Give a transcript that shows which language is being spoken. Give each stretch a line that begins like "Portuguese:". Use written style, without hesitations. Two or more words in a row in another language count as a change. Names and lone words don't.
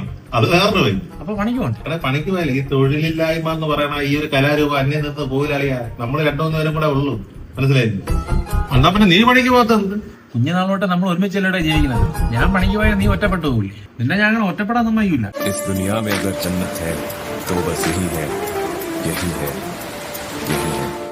Malayalam: അത് വേറൊരു വൈബ്. അപ്പൊ പണിക്ക് പോകണം. അവിടെ പണിക്ക് പോയാലേ ഈ തൊഴിലില്ലായ്മ എന്ന് പറയണ ഈ ഒരു കലാരൂപം അന്യം നിന്ന് പോയില്ലളിയാ. നമ്മൾ 2-3 പേരും കൂടെ ഉള്ളൂ. മനസ്സിലായില്ലേ? എന്നാ പിന്നെ നീ പണിക്ക് പോകത്തത്? കുഞ്ഞുനാളോട്ട് നമ്മൾ ഒരുമിച്ചല്ലേ ജീവിക്കുന്നത്. ഞാൻ പണിക്ക് പോയാൽ നീ ഒറ്റപ്പെട്ടു പോകില്ലേ. പിന്നെ ഞാൻ അങ്ങനെ ഒറ്റപ്പെടാൻ സമ്മതിക്കില്ല.
Hindi: इस दुनिया में अगर जन्नत है तो बस यही है, यही है, यही है.